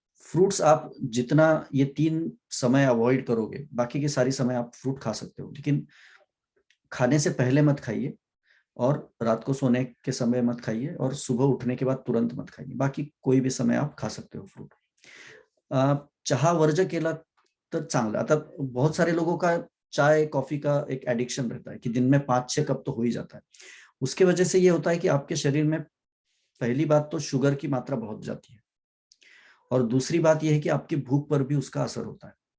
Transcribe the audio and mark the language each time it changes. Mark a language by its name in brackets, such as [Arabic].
[Hindi] Fruits आप जितना ये 3 समय अवॉइड करोगे, बाकी के सारी समय आप फ्रूट खा सकते हो, लेकिन खाने से पहले मत खाइए, और रात को सोने के समय मत खाइए, और सुबह उठने के बाद तुरंत मत खाइए। बाकी कोई भी समय आप खा सकते हो फ्रूट। [Marathi] चहा वर्ज्य केला तर चांगलं। [Hindi] आता बहुत सारे लोगों का चाय कॉफी का एक एडिक्शन रहता है कि दिन में 5-6 कप तो हो ही जाता है। उसके वजह से ये होता है कि आपके शरीर में पहली बात तो शुगर की मात्रा बहुत जाती है, और दूसरी बात यह है कि आपकी भूख पर भी उसका असर होता है।